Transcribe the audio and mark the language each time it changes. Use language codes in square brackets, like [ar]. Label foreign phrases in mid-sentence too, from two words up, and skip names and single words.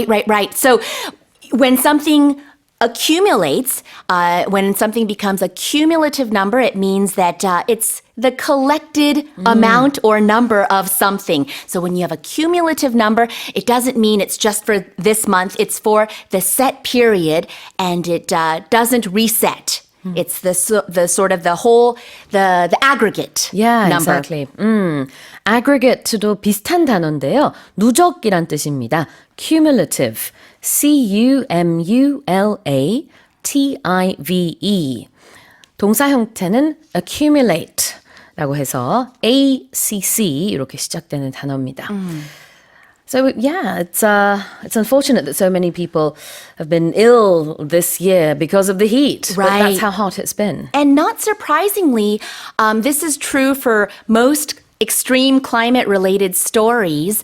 [en] So when something accumulates, when something becomes a cumulative number, it means that it's the collected amount or number of something. So when you have a cumulative number, it doesn't mean it's just for this month. It's for the set period, and it doesn't reset. It's the sort of the whole, the aggregate Yeah, number. exactly. [ko] aggregate도 비슷한 단어인데요. 누적이란 뜻입니다. [en] cumulative. C-U-M-U-L-A-T-I-V-E. [ko] 동사 형태는 accumulate라고 해서 ACC 이렇게 시작되는 단어입니다. [en] So yeah, it's unfortunate that so many people have been ill this year because of the heat. But Right. that's how hot it's been. And not surprisingly, this is true for most extreme climate related stories.